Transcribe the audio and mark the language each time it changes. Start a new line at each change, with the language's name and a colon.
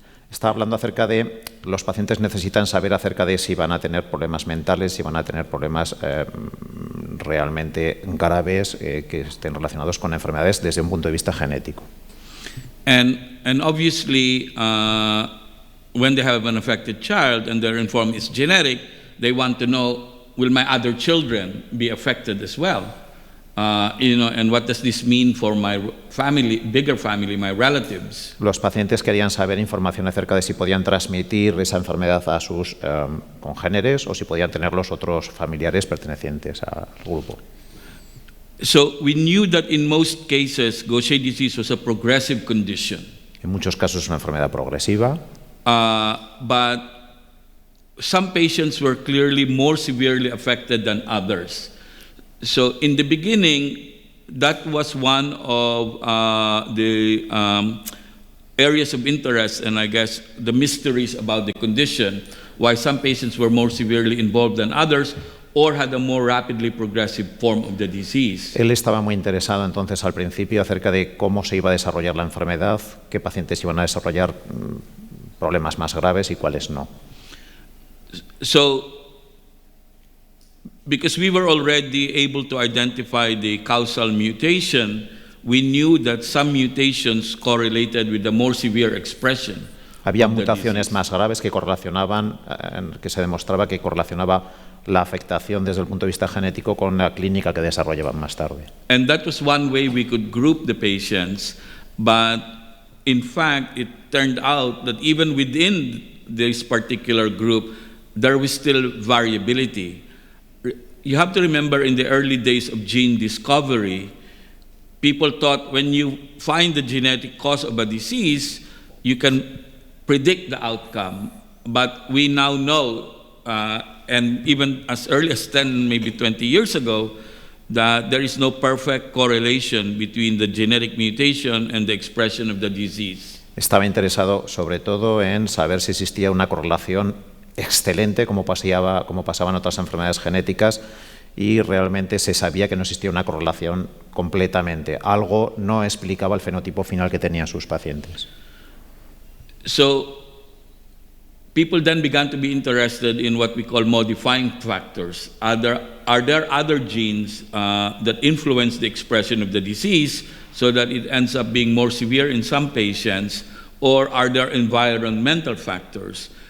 Spanish: Está hablando acerca de los pacientes necesitan saber acerca de si van a tener problemas mentales, si van a tener problemas realmente graves que estén relacionados con enfermedades desde un punto de vista genético.
English: And obviously, when they have an affected child and they're informed it's genetic, they want to know, will my other children be affected as well? And what does this mean for my family, bigger family, my relatives?
Spanish: Los pacientes querían saber información acerca de si podían transmitir esa enfermedad a sus congéneres o si podían tener los otros familiares pertenecientes al grupo.
English: So we knew that in most cases, Gaucher disease was a progressive condition.
Spanish: En muchos casos es una enfermedad progresiva.
English: But some patients were clearly more severely affected than others. So in the beginning, that was one of the areas of interest and I guess the mysteries about the condition, why some patients were more severely involved than others or had a more rapidly progressive form of the disease.
Spanish: Él estaba muy interesado entonces al principio acerca de cómo se iba a desarrollar la enfermedad, qué pacientes iban a desarrollar problemas más graves y cuáles no.
English: So, because we were already able to identify the causal mutation, we knew that some mutations correlated with the more severe expression.
Spanish: Había mutaciones más graves que correlacionaban, que se demostraba que correlacionaba la afectación desde el punto de vista genético con la clínica que desarrollaban más tarde.
English: And that was one way we could group the patients, but in fact, it turned out that even within this particular group, there was still variability. You have to remember, in the early days of gene discovery, people thought when you find the genetic cause of a disease, you can predict the outcome. But we now know, and even as early as 10, maybe 20 years ago, that there is no perfect correlation between the genetic mutation and the expression of the disease.
Spanish: Estaba interesado sobre todo en saber si existía una correlación excelente, como pasaba en otras enfermedades genéticas, y realmente se sabía que no existía una correlación completamente. Algo no explicaba el fenotipo final que tenían sus pacientes.
English: So people then began to be interested in what we call modifying factors. Are there other genes that influence the expression of the disease so that it ends up being more severe in some patients, or are there environmental factors?